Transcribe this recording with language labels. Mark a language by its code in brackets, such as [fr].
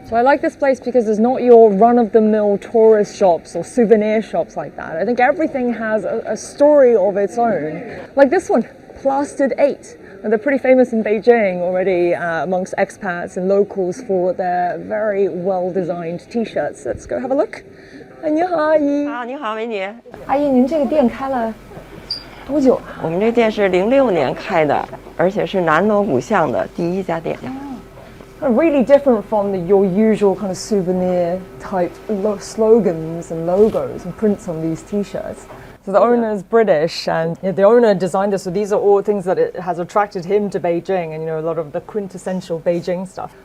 [en] So I like this place because there's not your run-of-the-mill tourist shops or souvenir shops like that. I think everything has a story of its own. Like this one, Plastered 8. And they're pretty famous in Beijing already amongst expats and locals for their very well-designed t-shirts. Let's go have a look. [zh] 你好，阿姨。啊，你好，美女。阿姨，您这个店开了多久啊？我们这店是06年开的，而且是南锣鼓巷的第一家店。 [en] Really different from your usual kind of souvenir type slogans and logos and prints on these t-shirts. So the owner is British, and the owner designed this. So these are all things that it has attracted him to Beijing, and a lot of the quintessential Beijing stuff.